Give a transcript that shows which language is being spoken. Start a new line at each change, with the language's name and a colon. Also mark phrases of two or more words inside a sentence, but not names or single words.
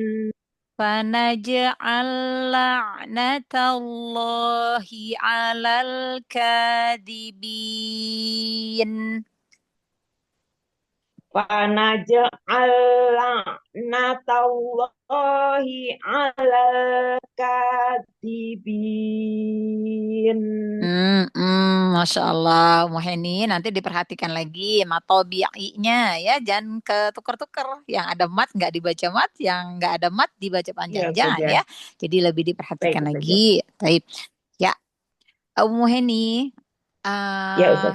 Arabic: فنجعل لعنة الله على الكاذبين. فنجعل لعنة الله على الكاذبين. ما شاء الله,
Indonesian: Muheni, nanti diperhatikan lagi matobi'inya ya, jangan ketuker-tuker. Yang ada mat nggak dibaca mat, yang nggak ada mat dibaca panjang, Ya jangan saja. ya. Jadi lebih Baik diperhatikan lagi. saja. Baik, ya, Muheni, Ya eh